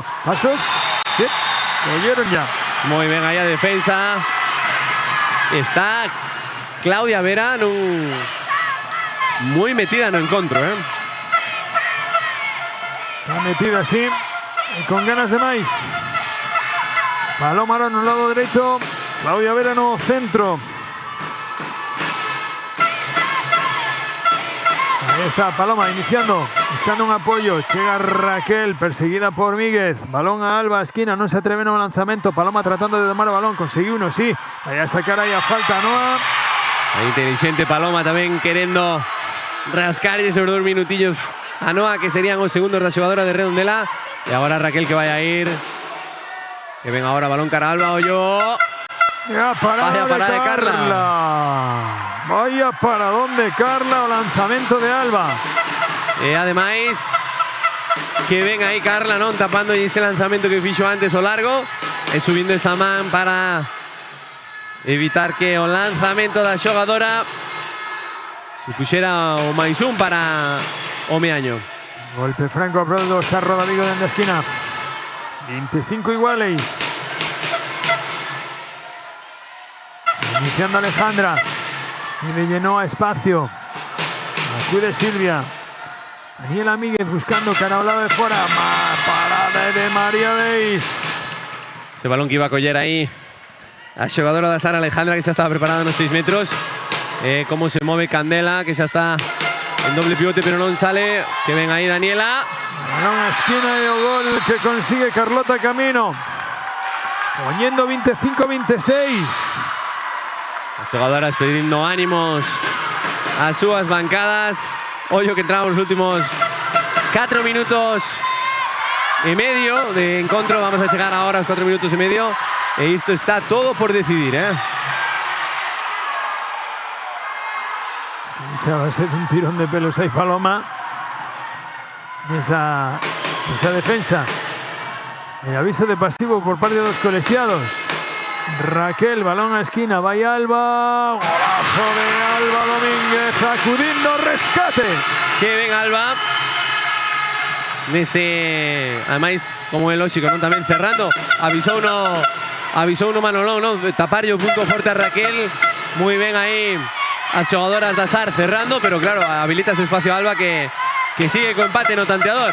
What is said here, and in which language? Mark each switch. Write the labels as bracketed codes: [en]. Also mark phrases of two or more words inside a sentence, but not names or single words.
[es] Pasos, ¿qué? Lo oyeron ya. [gl] Moi ben aí a defensa. Está Claudia Vera moi metida no encontro, Está metida así, y con ganas de máis. [es] Paloma en un lado derecho, Claudia Vera [gl] no centro. [es] Ahí está Paloma iniciando, buscando un apoyo. Llega Raquel, perseguida por Míguez. Balón a Alba, esquina, no se atreve en un lanzamiento. Paloma tratando de domar el balón, consiguió uno, sí. Vaya a sacar ahí a falta Noa. [gl] Ahí inteligente Paloma tamén querendo rascar esos 2 minutillos a Noa, que serían os segundos da xogadora de Redondela. E agora Raquel que vai a ir. Que ven ahora balón cara a Alba, Ollo. [es] Vaya parada de Carla. Vaya paradón de Carla, [gl] o lanzamento de Alba. E ademais que ven aí Carla, non, tapando ese lanzamento que fixo antes o largo e subindo esa man para evitar que o lanzamento da xogadora supuxera o máis un para o Meaño. Golpe franco a prol do Sarro da Vigo dentro da esquina. [es] 25 iguales. Iniciando Alejandra. Y le llenó a espacio. Acude Silvia. Daniela Míguez buscando cara al lado de fuera. Parada de María Deis. [gl] Ese balón que iba a coller aí a xogadora da Sara Alejandra, que xa estaba preparada nos 6 metros. Como se move Candela, que xa está en doble pivote pero non sale. Que ven aí Daniela. [es] Balón a esquina y el gol que consigue Carlota Camino. Poniendo 25-26. [gl] As xogadoras pedindo ánimos ás súas bancadas. Ollo que entramos os últimos 4 minutos e medio de encontro. Vamos a chegar ahora aos 4 minutos e medio. E isto está todo por decidir, [es] Esa va a ser un tirón de pelos ahí, Paloma. Esa defensa. El aviso de pasivo por parte de los colegiados. Raquel, balón a esquina, va Alba. Golazo de Alba Domínguez, sacudiendo rescate. [gl] Que ven Alba. Además, como é lógico, non, tamén cerrando. Avisou uno Manolón, non? Tapar o punto forte a Raquel. Moi ben aí as xogadoras da SAR cerrando, pero claro, habilita ese espacio a Alba que sigue con empate no tanteador.